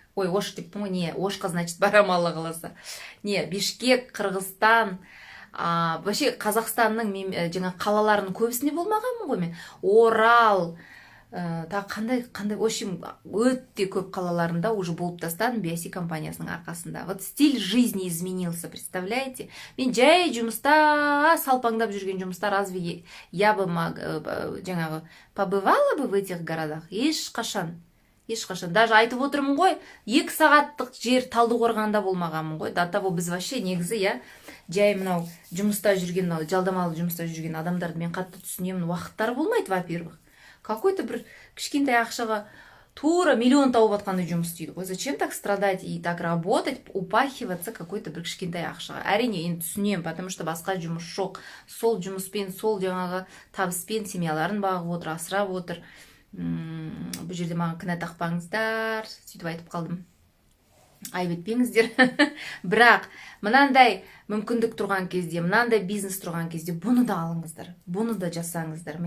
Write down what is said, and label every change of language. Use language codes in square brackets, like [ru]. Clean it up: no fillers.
[kk] Ой, Ош деп тұр, не, Ошқа, значит, барам Алла қаласа. Не, Бишкек, Қырғызстан, вообще Қазақстанның жаңа қалаларының көбісіне болмағанмын ғой мен. Орал, қандай, в общем, өте көп қалаларында уже болып тастадым BIC компаниясының арқасында. [ru] Вот стиль жизни изменился, представляете? [kk] Мен жай жұмыста, салпаңдап жүрген жұмыста, [ru] разве я бы жаңағы побывала бы в этих городах? [kk] Ешқашан. Даже айтып отырмын ғой, 2 сағаттық жер Талдықорғанда болмағанмын ғой. До того біз вообще негізі, жай мынау жұмыста жүрген, жалдамалы жұмыста жүрген адамдарды мен қатты түсінемін. Уақыттары болмайды, во-первых. Какой-то бір кішкентай ақшаға тура миллион тауып атқандай жұмыс істейді ғой. [ru] Зачем так страдать и так работать, упахиваться какой-то [kk] бір кішкентай ақшаға? Әрине, енді түсінемін, потому что басқа жұмыс жоқ. Сол жұмыспен, сол жаңағы табыспен семьяларын бағып отыр, асырап отыр. Бұл жерде маған кінә тақпаңыздар, сөйтіп айтып қалдым. Айып етпеңіздер. Бірақ мынандай мүмкіндік тұрған кезде, мынандай бизнес тұрған кезде бұны да алыңыздар, бұны да жасаңыздар.